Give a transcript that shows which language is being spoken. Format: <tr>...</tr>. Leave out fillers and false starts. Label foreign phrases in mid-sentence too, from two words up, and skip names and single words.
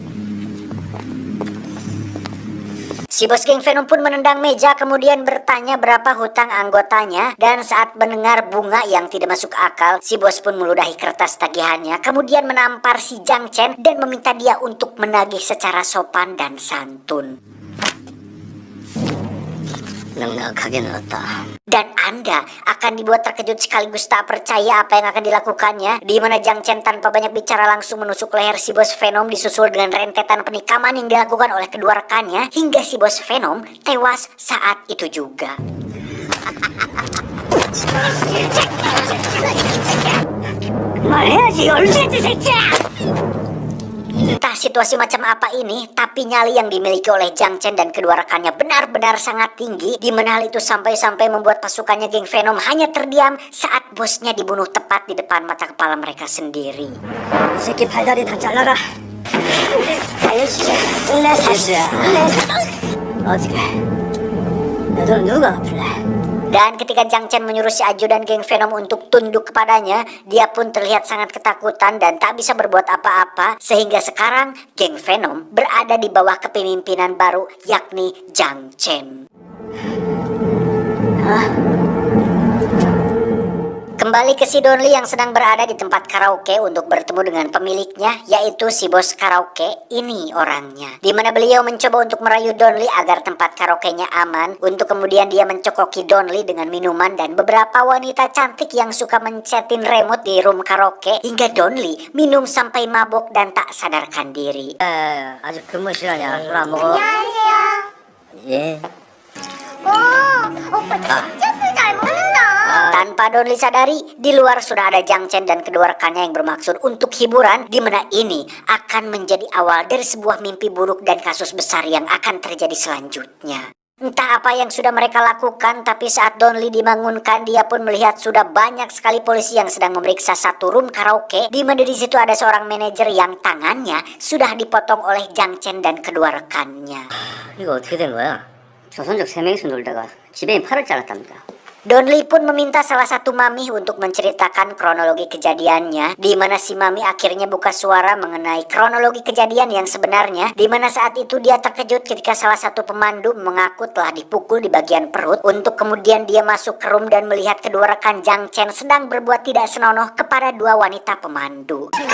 <id>Si bos geng Venom pun menendang meja kemudian bertanya berapa hutang anggotanya, dan saat mendengar bunga yang tidak masuk akal, si bos pun meludahi kertas tagihannya kemudian menampar si Jang Chen dan meminta dia untuk menagih secara sopan dan santun.</id> <ko>넉넉하게 넣었다.</ko> <id>Dan Anda akan dibuat terkejut sekaligus tak percaya apa yang akan dilakukannya, di mana Jang Chen tanpa banyak bicara langsung menusuk leher si bos Venom disusul dengan rentetan penikaman yang dilakukan oleh kedua rekannya hingga si bos Venom tewas saat itu juga.</id> <ko>말해야지, 얼른 새끼야!</ko> <id>Entah situasi macam apa ini, tapi nyali yang dimiliki oleh Jang Chen dan kedua rekannya benar-benar sangat tinggi, di mana hal itu sampai-sampai membuat pasukannya geng Venom hanya terdiam saat bosnya dibunuh tepat di depan mata kepala mereka sendiri.</id> <ko>새끼 발다리 다 잘라라. 내 사수야. 어떻게? 내 돈 누가 갚을래?</ko> <id>Dan ketika Jang Chen menyuruh si ajudan geng Venom untuk tunduk kepadanya, dia pun terlihat sangat ketakutan dan tak bisa berbuat apa-apa, sehingga sekarang geng Venom berada di bawah kepemimpinan baru, yakni Jang Chen. Kembali ke si Donli yang sedang berada di tempat karaoke untuk bertemu dengan pemiliknya, yaitu si bos karaoke. Ini orangnya, di mana beliau mencoba untuk merayu Donli agar tempat karaoke-nya aman, untuk kemudian dia mencokoki Donli dengan minuman dan beberapa wanita cantik yang suka mencetin remote di room karaoke, hingga Donli minum sampai mabuk dan tak sadarkan diri.</id> <ko>아직 근무 시간이야. 술 안 먹어? 안녕하세요. 예. 오빠 진짜 술 잘 먹는다.</ko> <id>Tanpa Donli sadari, di luar sudah ada Jang Chen dan kedua rekannya yang bermaksud untuk hiburan, di mana ini akan menjadi awal dari sebuah mimpi buruk dan kasus besar yang akan terjadi selanjutnya. Entah apa yang sudah mereka lakukan, tapi saat Donli dibangunkan, dia pun melihat sudah banyak sekali polisi yang sedang memeriksa satu room karaoke, di mana di situ ada seorang manajer yang tangannya sudah dipotong oleh Jang Chen dan kedua rekannya.</id> <ko>이거 어떻게 된 거야? 조선족 3명이서 놀다가 지배인 팔을 잘랐답니다.</ko> <id>Donli pun meminta salah satu mami untuk menceritakan kronologi kejadiannya, di mana si mami akhirnya buka suara mengenai kronologi kejadian yang sebenarnya, di mana saat itu dia terkejut ketika salah satu pemandu mengaku telah dipukul di bagian perut, untuk kemudian dia masuk ke room dan melihat kedua rekan Jang Chen sedang berbuat tidak senonoh kepada dua wanita pemandu.</id>